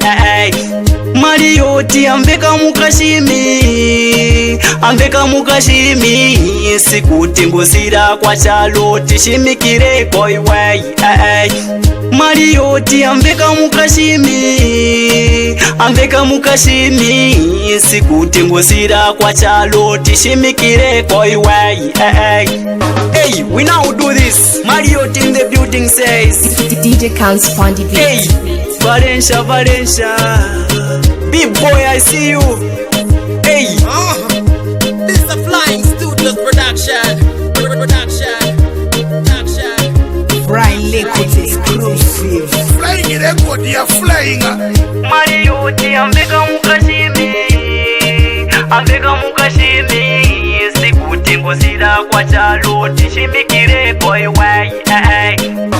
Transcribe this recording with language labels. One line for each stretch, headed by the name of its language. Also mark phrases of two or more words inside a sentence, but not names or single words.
Tumbuka: Mario ti ambeka mukashimi sikuti ngosira kwa chalo tishimikire kwa iwai. Mario ti ambeka mukashimi sikuti ngosira kwa chalo tishimikire kwa iwai.
English: Hey, we now do this. Mario in the building says DJ Counts on the beat. Hey, Valencia big boy I see you. Hey, This is a Flying Studios production. Brian Liquid exclusive. Flying in a good, you're flying.
Tumbuka: Mario ti ambeka mukashimi sikuti ngosira kwa chalo tishimikire kwa iwai.